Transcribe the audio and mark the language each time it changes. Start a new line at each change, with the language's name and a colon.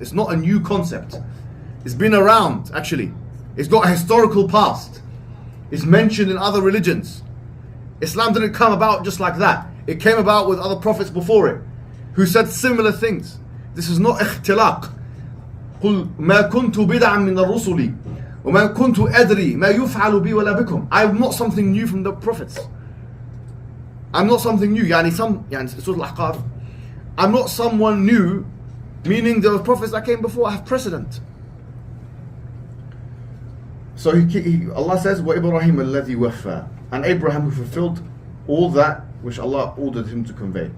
English: It's not a new concept. It's been around, actually. It's got a historical past. It's mentioned in other religions. Islam didn't come about just like that. It came about with other prophets before it who said similar things. This is not اختلاق.
Arabic: قل ما كنت بدعا من الرسل وما كنت أدري ما يفعل بي ولا بكم.
English: I'm not something new from the prophets. I'm not something new. يعني Surah Al-Ahqaf, I'm not someone new, meaning the prophets that came before have precedent. So Allah says,
Arabic: وَإِبْرَاهِيمَ الَّذِي وَفَّى,
English: and Abraham who fulfilled all that which Allah ordered him to convey.